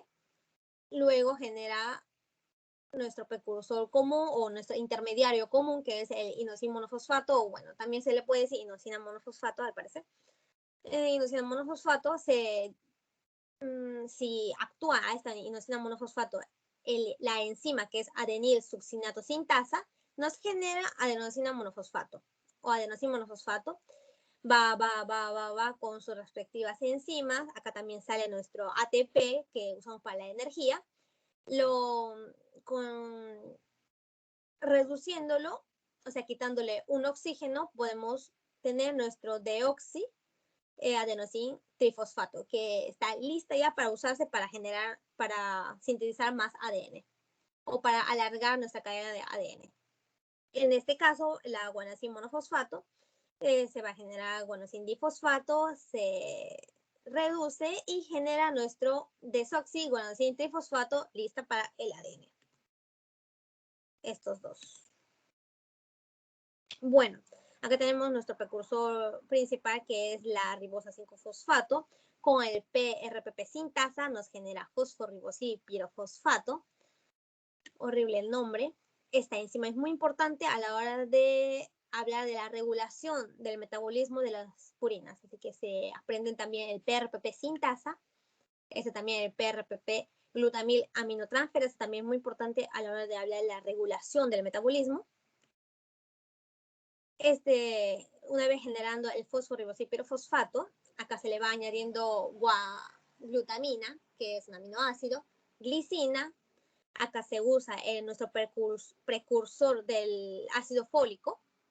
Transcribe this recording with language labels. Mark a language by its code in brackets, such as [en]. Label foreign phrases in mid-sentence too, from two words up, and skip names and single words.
[es] Luego genera nuestro precursor común o nuestro intermediario común, que es el inosina monofosfato, o bueno, también se le puede decir inosina monofosfato, al parecer. Inosina monofosfato, si actúa a esta inosina monofosfato la enzima que es adenil succinato sintasa, nos genera adenosina monofosfato o adenosina monofosfato. Va con sus respectivas enzimas. Acá también sale nuestro ATP que usamos para la energía. Reduciéndolo, o sea, quitándole un oxígeno, podemos tener nuestro deoxi adenosín trifosfato, que está lista ya para usarse para sintetizar más ADN o para alargar nuestra cadena de ADN. En este caso, la guanosina monofosfato se va a generar guanosina difosfato, se reduce y genera nuestro desoxi guanosina trifosfato lista para el ADN. Estos dos. Bueno, acá tenemos nuestro precursor principal, que es la ribosa 5-fosfato. Con el PRPP sintasa nos genera fosforibosilpirofosfato. Horrible el nombre. Esta enzima es muy importante a la hora de hablar de la regulación del metabolismo de las purinas. Así que se aprenden también el PRPP sintasa. También el PRPP glutamil aminotransferasa, también muy importante a la hora de hablar de la regulación del metabolismo. Una vez generando el fosforibosilpirofosfato, acá se le va añadiendo glutamina, que es un aminoácido, glicina. Acá se usa nuestro precursor del ácido fólico.